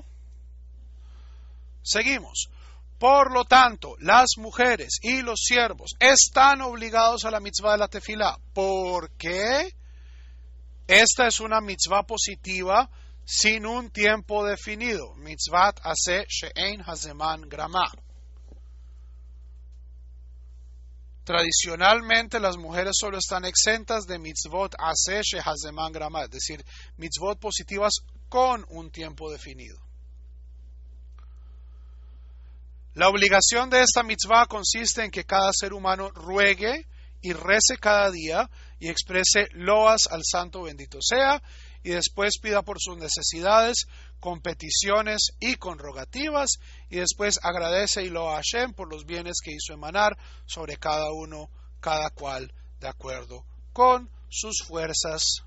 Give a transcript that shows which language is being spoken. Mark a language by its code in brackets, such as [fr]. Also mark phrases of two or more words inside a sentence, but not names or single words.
[es] Seguimos. Por lo tanto, las mujeres y los siervos están obligados a la mitzvah de la tefilá. ¿Por qué? Esta es una mitzvah positiva sin un tiempo definido. [he] מצוות עשה שאין הזמן גרמא. [es] Tradicionalmente las mujeres solo están exentas de [he] מצוות עשה שהזמן גרמא, [es] es decir, mitzvot positivas con un tiempo definido. La obligación de esta mitzvah consiste en que cada ser humano ruegue y rece cada día y exprese loas al santo bendito sea, y después pida por sus necesidades, con peticiones y con rogativas, y después agradece y loa a Hashem por los bienes que hizo emanar sobre cada uno, cada cual, de acuerdo con sus fuerzas.